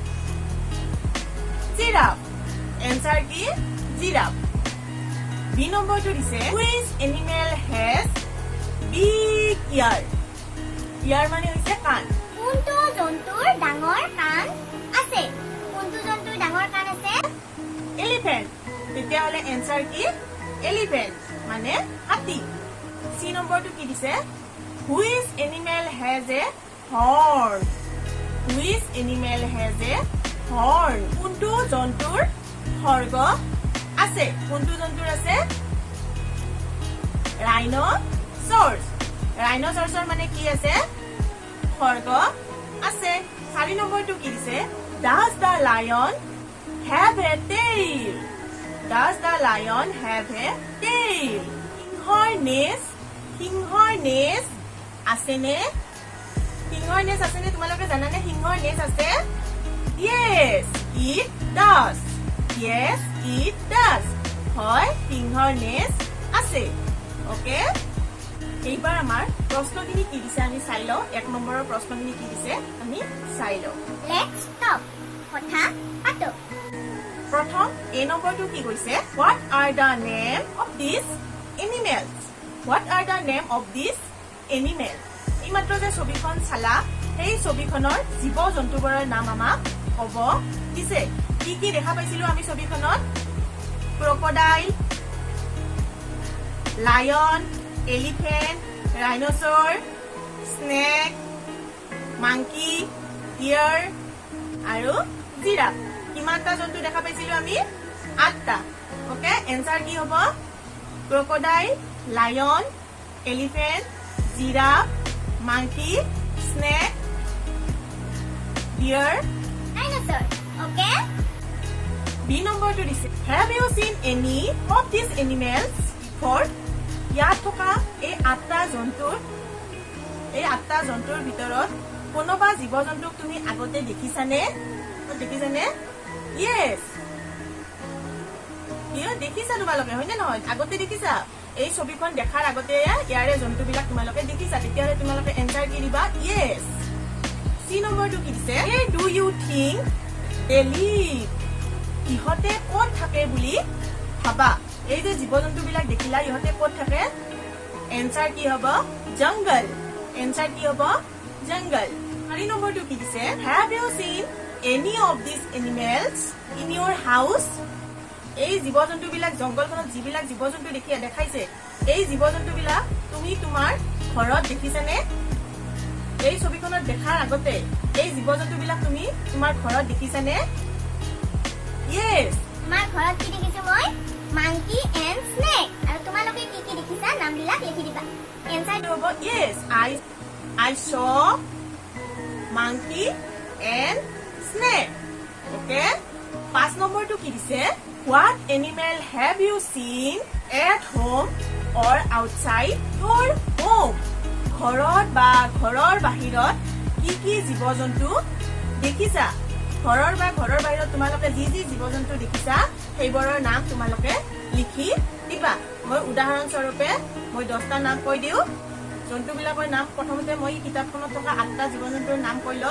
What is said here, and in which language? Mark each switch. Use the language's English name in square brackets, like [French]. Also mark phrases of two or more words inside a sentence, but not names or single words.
[Assamese] জিৰাফ. এনসাৰ কি? জিৰাফ. বি নম্বৰটো দিছে [English] Which animal has big ear? [Assamese] ইয়াৰ মানে হৈছে কাণ. কোনটো জন্তুৰ ডাঙৰ কাণ আছে? কোনটো জন্তুৰ ডাঙৰ কাণ আছে? এলিফেন্ট. তেতিয়াহ'লে এনসাৰ কি? এলিফেন্ট মানে হাতী. সি নম্বৰটো কি দিছে? [English] Which animal has a horn? Which animal has a horn? [Assamese] কোনটো জন্তুৰ খৰ্গ আছে? কোনটো জন্তুৰ আছে? Rhinoceros. Rhinoceros মানে কি আছে? খৰ্গ আছে. 4 নম্বৰটো কি দিছে? [English] Does the lion have a tail? Does the lion have a tail? [Assamese] সিংহৰ নেজ আছেনে? সিংহৰ নেজ আছেনে? তোমালোকে জানানে সিংহৰ নেজ আছে? [English] Yes, it does. Yes, it does. [Assamese] হয়, সিংহৰ নেজ আছে. ওকে? এইবাৰ আমাৰ প্ৰশ্নখিনি কি দিছে আমি চাই লওঁ. 1 নম্বৰৰ প্ৰশ্নখিনি কি দিছে আমি চাই লওঁ. [English] Let's talk. [Assamese] কথা পাতো. প্ৰথম A নম্বৰটো কি কৈছে? [English] What are the name of these animals? What are the name of these animals? [Assamese] এইমাত্ৰ যে ছবিখন চালা সেই ছবিখনৰ জীৱ জন্তুবোৰৰ নাম আমাক ক'ব দিছে. কি কি দেখা পাইছিলো আমি ছবিখনত? [English] crocodile, lion, elephant, rhinoceros, snake, monkey, deer আৰু জিৰাফ. [Assamese] কিমানটা জন্তু দেখা পাইছিলো আমি? 8টা. ওকে? এনসাৰ কি হ'ব? [English] crocodile, lion, elephant, giraffe, monkey, snake, deer, Dinosaur. Okay? [Assamese] বি নম্বৰটো দিছে [English] Have you seen any of these animals before? [Assamese] ইয়াত থকা এই 8টা জন্তুৰ ভিতৰত কোনোবা জীৱ জন্তুক তুমি আগতে দেখিছানে? দেখিছানে? Yes. দেখিছা তোমালোকে হয়নে নহয়? আগতে দেখিছা? এই ছবিখন দেখাৰ আগতে ইয়াৰে জন্তুবিলাক তোমালোকে দেখিছা. তেতিয়াহ'লে তোমালোকে এনসাৰ কি দিবা? Yes. সি নম্বৰটো কি দিছে? [English] Where do you think they live? [Assamese] ইহঁতে ক'ত থাকে বুলি ভাবা? এই যে জীৱ জন্তুবিলাক দেখিলা ইহঁতে ক'ত থাকে? এনসাৰ কি হ'ব? জংগল. এনসাৰ কি হ'ব? জংগল. 4 নম্বৰটো কি দিছে? [English] Have you seen any of these animals in your house? [Assamese] এই জীৱ-জন্তুবিলাক জংগলখনত যিবিলাক জীৱ-জন্তু দেখাইছে এই জীৱ-জন্তুবিলাক তুমি তোমাৰ ঘৰত দেখিছানে? এই ছবিখনত দেখাৰ আগতে এই জীৱ-জন্তুবিলাক তুমি তোমাৰ ঘৰত দেখিছানে? Yes. আমাৰ ঘৰত কি দেখিছো মই? [English] Monkey and snake. [Assamese] আৰু তোমালোকে কি কি দেখিছা নামবিলাক লিখি দিবা। এনসাৰ [English] হ'ব yes. I saw monkey and snake. [Assamese] Okay? 5 নম্বৰটো কি দিছে? [English] What animal have you seen at home or outside your home? [Assamese] ঘৰত বা ঘৰৰ বাহিৰত কি কি জীৱ-জন্তু দেখিছা? ঘৰৰ বা ঘৰৰ বাহিৰত তোমালোকে যি যি জীৱ-জন্তু দেখিছা সেইবোৰৰ নাম তোমালোকে লিখি দিবা। মই উদাহৰণ স্বৰূপে মই 10টা নাম কৈ দিও। জন্তুবিলাকৰ নাম প্ৰথমতে মই কিতাপখনত থকা 8টা জীৱ-জন্তুৰ নাম কৈ লওঁ।